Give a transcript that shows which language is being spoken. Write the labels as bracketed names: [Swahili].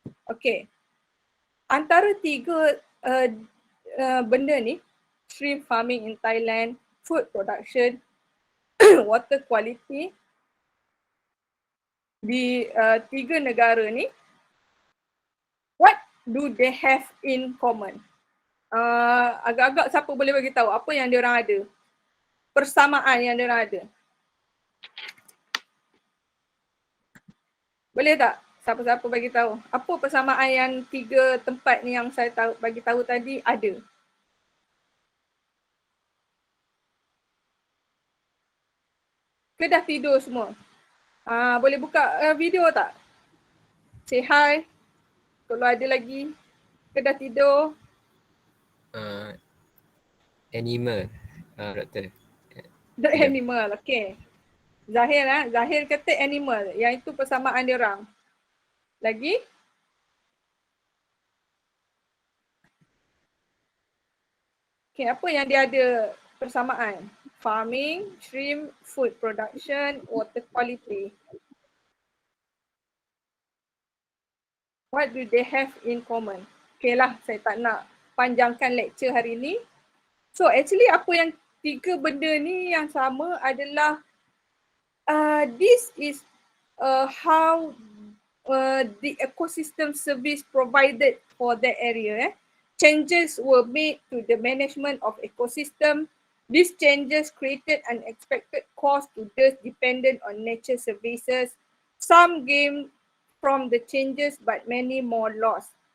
[English] Okay, antara tiga benda ni, shrimp farming in Thailand, food production, water quality di tiga negara ni, what do they have in common? [Malay] Agak-agak siapa boleh bagi tahu apa yang diorang ada? Persamaan yang diorang ada. Boleh tak? Siapa-siapa bagi tahu? Apa persamaan yang tiga tempat ni yang saya bagi tahu tadi ada? Ke dah tidur semua? Boleh buka video tak? Say hi. Kalau ada lagi. Ke dah tidur? [English] Animal, doktor. The animal, okay. Zahir Zahir kata animal. [Malay] Yang itu persamaan dia orang. Lagi? Okay, apa yang dia ada persamaan? [English] Farming, shrimp, food production, water quality. What do they have in common? [Malay] Okay lah, saya tak nak panjangkan lecture hari ni. So actually apa yang tiga benda ni yang sama adalah this is how [English] the ecosystem service provided for that area. Changes were made to the management of ecosystem. These changes created unexpected costs to those dependent on nature services. Some gained from the changes but many more lost.